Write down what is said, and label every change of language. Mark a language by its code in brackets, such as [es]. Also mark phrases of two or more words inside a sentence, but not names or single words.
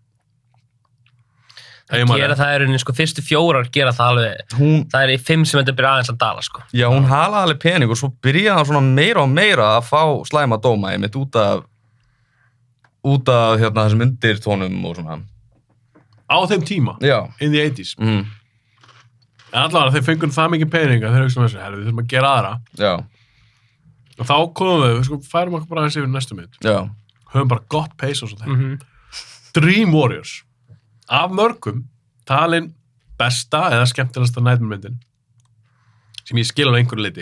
[is] Gera það rauninni, sko, fyrstu 4 gera það alveg, það í 5 sem þetta byrja aðeins að dala, sko. Já, hún halaði alveg pening og svo byrjaði hann svona meira og meira að fá slæma dóma, einmitt út af hérna þessum undirtónum og svona. Á þeim tíma? Já. [en] In the 80s? [is] En allavega, þeir fengur það mikið pening að þeir hugsa með þessu, við þurfum að gera aðra. Já. Og þá komum við sko, færum okkur bara aðeins yfir næstu mynd. Já. Höfum bara gott pace og svo þeim. Dream Warriors. Af mörgum talin besta eða skemmtilegasta Nightmare myndin sem ég skil á einhverju leyti.